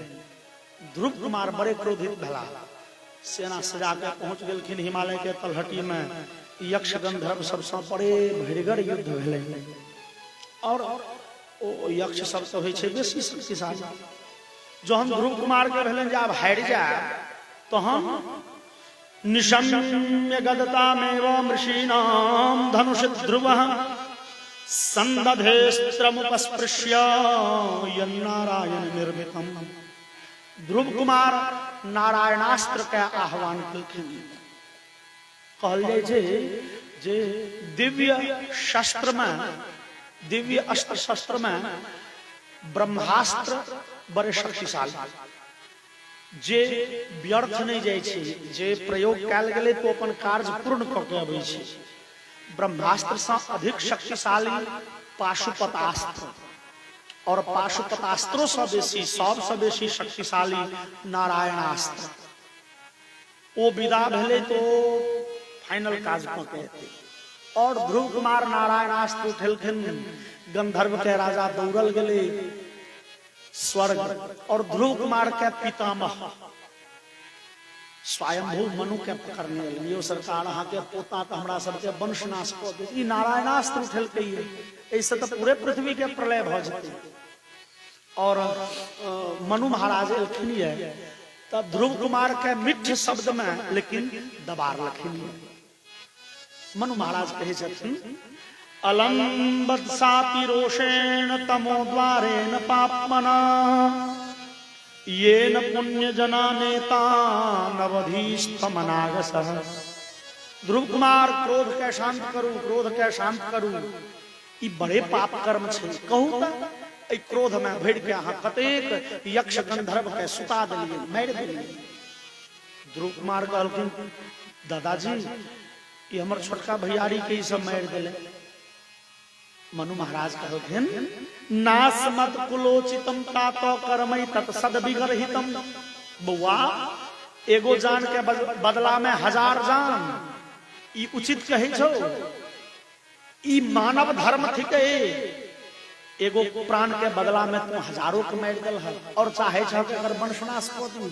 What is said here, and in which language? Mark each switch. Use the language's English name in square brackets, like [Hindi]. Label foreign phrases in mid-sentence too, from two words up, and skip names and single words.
[Maithili] ध्रुव कुमार बड़े क्रोधित भेला, सेना सजा के पहुंच गेलखिन हिमालय के तलहटी में। यक्ष गंधर्व सब सँ बड़े भयंकर युद्ध भेलै। और ओ यक्ष सब तो होइ छै बेसी शक्तिशाली। जहन ध्रुव कुमार के भेलन जे आब हारि जाए, तहन [Sanskrit] निशम्य गदतामेव मृषीणाम धनुष ध्रुवः संदधेस्त्रमुपस्पृश्य यन्नारायण निर्मितम्। [Maithili] ध्रुव कुमार नारायणास्त्र के आह्वान केलखिन। कहल जाय छै जे दिव्य शस्त्र में, दिव्य अस्त्र शस्त्र में ब्रह्मास्त्र बड़े शक्तिशाली, जे व्यर्थ नहीं जाय छै, जे प्रयोग कैल गेलै तो अपन कार्य पूर्ण क के अबै छै। ब्रह्मास्त्र से अधिक शक्तिशाली पाशुपतास्त्र, और पाशुपतास्त्रों से बेसी, सबसे बेसी शक्तिशाली नारायणास्त्र। ओ विदा भेले तो फाइनल काज क के एतै। और ध्रुव कुमार नारायणास्त्र उठेलखिन। गंधर्व के राजा दौड़ल गेले स्वर्ग। और ध्रुव कुमार के पितामह स्वयंभू मनु के पकड़ने लियो, सरकार अहाँ के पोता तो हमरा सबके वंशनाश क दे। ई नारायणास्त्र उठेलकै, ऐसे तो पूरे पृथ्वी के प्रलय भ जेतै। और मनु महाराज एलखिन है तब ध्रुव कुमार के मिठ शब्द में लेकिन दबार लखिन मनु महाराज कहे छथिन [Sanskrit] अलंबत सापि रोषेण तमो द्वारेण पापमना येन पुण्य जना नेता नवधीस्तमनागसः। [Maithili] ध्रुव कुमार क्रोध के शांत करू, क्रोध के शांत करू, ई बड़े पाप कर्म छे। कहू त क्रोध में भड़ के अहाँ कतेक यक्ष गंधर्व के सुता दिलिए, मार दिलिए। ध्रुव कुमार कहलखिन दादाजी ये हमर छोटका भैयारी के सब मार दिले। मनु महाराज कहलखिन [Sanskrit] नासमत कुलोचितम तातो कर्मई तत् सद्विगरहितम। [Maithili] बउआ एगो जान के बदला में 1000 जान, ई उचित कहे छो। ई मानव धर्म थिके, एगो प्राण के बदला में तू हजारों के मार दल है और चाहे छो कि अगर वंशनाश कर दू।